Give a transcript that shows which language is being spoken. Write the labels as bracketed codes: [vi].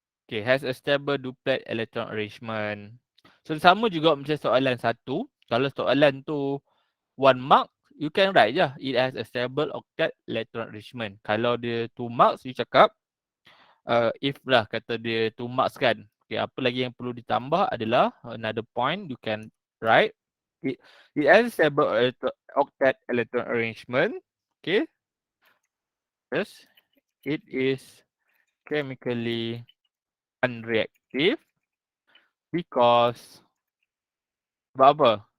[en] Okay, has a stable duplet electron arrangement. [ms] So sama juga macam soalan 1. Kalau soalan tu 1 mark, [en] you can write [ms] je. [en] It has a stable octet electron arrangement. [ms] Kalau dia 2 marks, you cakap if lah kata dia 2 marks kan. Okay, apa lagi yang perlu ditambah adalah [en] another point you can write. It has a stable octet electron arrangement. Okay. Yes. It is chemically unreactive because [ms] sebab apa?